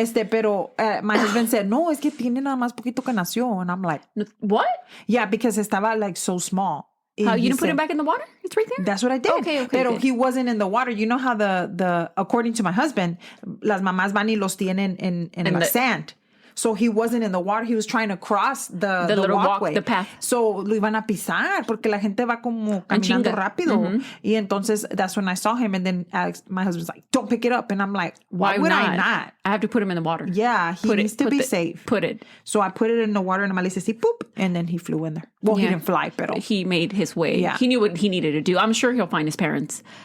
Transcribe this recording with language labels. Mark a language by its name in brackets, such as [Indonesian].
[Spanish] Pero [English] my husband said, [Spanish] no, es que tiene nada más poquito que nació. [English] And I'm like, what? Yeah, because [Spanish] estaba [English] like so small. How, you didn't put it back in the water? It's right there? That's what I did. Okay. [Spanish] Pero [English] he wasn't in the water. You know how the according to my husband, [Spanish] las mamás van y los tienen [English] in the sand. So he wasn't in the water. He was trying to cross the little walkway. the path. So [Spanish] lo iban a pisar porque la gente va como caminando rápido. Y entonces [English] that's when I saw him. And then my husband's like, don't pick it up. And I'm like, why would I not? I have to put him in the water. Yeah, he needs to be safe. Put it. So I put it in the water and I said, poop. And then he flew in there. Well, he didn't fly, [Spanish] pero [English] he made his way. Yeah. He knew what he needed to do. I'm sure he'll find his parents.